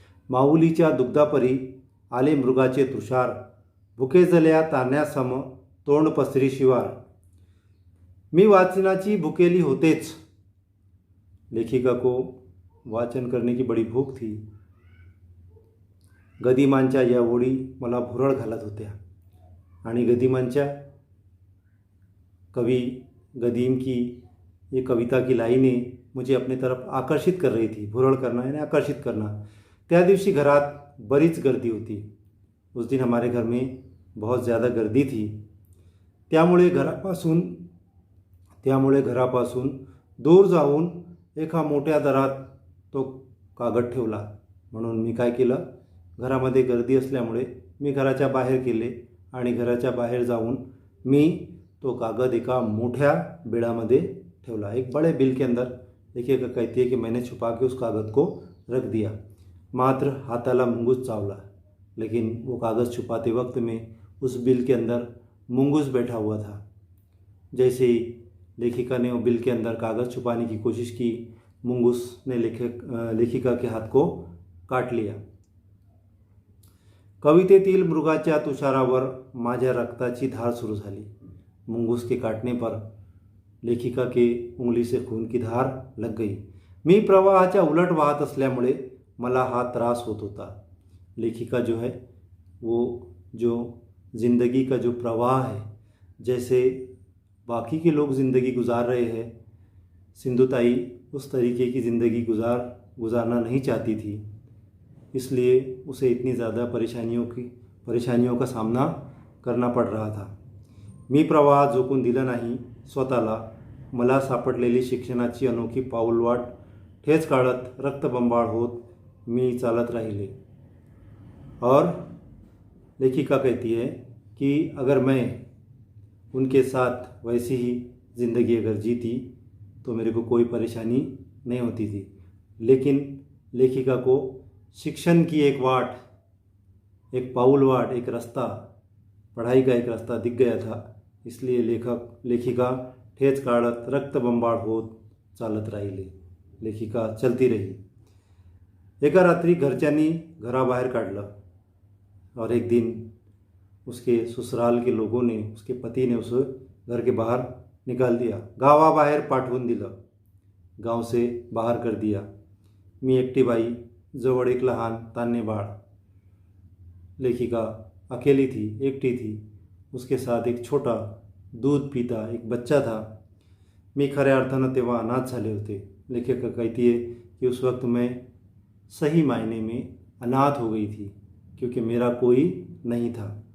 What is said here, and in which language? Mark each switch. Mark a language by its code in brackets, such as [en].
[mr] माऊलीच्या दुग्धापरी आले मृगाचे तुषार, भुके जल्या तान्यासम तोंड पसरी शिवार। मी वाचनाची भुकेली होतेच। [hi] लेखिका को वाचन करने की बड़ी भूक थी। [mr] गदिमांच्या या ओळी मला भुरळ घालत होत्या आणि गदिमांच्या [hi] कवि गदीम की ये कविता की लाइनें मुझे अपनी तरफ आकर्षित कर रही थी। भुरळ करना यानी आकर्षित करना। [mr] त्या दिवशी घरात बरीच गर्दी होती। [hi] उस दिन हमारे घर में बहुत ज़्यादा गर्दी थी। [mr] त्यामुळे घरापासून दूर जाऊन एका मोठ्या दरात तो कागद ठेवला। म्हणून मी काय केलं, घरामध्ये गर्दी असल्यामुळे मी घराच्या बाहेर गेले आणि घराच्या बाहेर जाऊन मी तो कागद एका मोठ्या बिळामध्ये ठेवला। [hi] एक बड़े बिल के अंदर लेखिका कहती है कि मैंने छुपा के उस कागज़ को रख दिया। [mr] मात्र हाथाला मुंगूस चावला, [hi] लेकिन वो कागज़ छुपाते वक्त में उस बिल के अंदर मुंगूस बैठा हुआ था। जैसे ही लेखिका ने वो बिल के अंदर कागज़ छुपाने की कोशिश की, मुंगूस ने लेखिका के हाथ को काट लिया। [mr] कवितेतील मृगाच्या तुषारावर माझ्या रक्ताची धार सुरू झाली। [hi] मुंगूस के काटने पर लेखिका के उंगली से खून की धार लग गई। [mr] मी प्रवाहाच्या उलट वाहत असल्यामुळे मला हा त्रास होत होता। [hi] लेखिका जो है वो जो ज़िंदगी का जो प्रवाह है, जैसे बाकी के लोग ज़िंदगी गुजार रहे हैं, सिंधुताई उस तरीके की ज़िंदगी गुजारना नहीं चाहती थी। इसलिए उसे इतनी ज़्यादा परेशानियों का सामना करना पड़ रहा था। [mr] मी प्रवाह झोकून दिला नाही स्वतःला। मला सापडलेली शिक्षणाची अनोखी पाऊलवाट ठेच काढत रक्तबंबाळ होत मी चालत राहिले। [hi] और लेखिका कहती है कि अगर मैं उनके साथ वैसी ही ज़िंदगी अगर जीती तो मेरे को कोई परेशानी नहीं होती थी। लेकिन लेखिका को शिक्षण की एक वाट, एक पाऊलवाट, एक रास्ता, पढ़ाई का एक रास्ता दिख गया था। इसलिए लेखिका [mr] ठेच काढत रक्तबंबाळ होत चालत राहिली। [hi] लेखिका चलती रही। [mr] एका रात्री घरच्यांनी घराबाहेर काढलं [hi] और एक दिन उसके ससुराल के लोगों ने, उसके पति ने उसे घर के बाहर निकाल दिया, [mr] गावाबाहेर पाठवून दिलं, [hi] गाव से बाहर कर दिया। [mr] मी एकटी बाई, जवळ एक लहान तान्हे बाळ। [hi] लेखिका अकेली थी, एकटी थी। उसके साथ एक छोटा दूध पीता एक बच्चा था। [mr] मी खऱ्या अर्थानं तेव्हा अनाथ झाले होते। [hi] लेखिका कहती है कि उस वक्त मैं सही मायने में अनाथ हो गई थी, क्योंकि मेरा कोई नहीं था।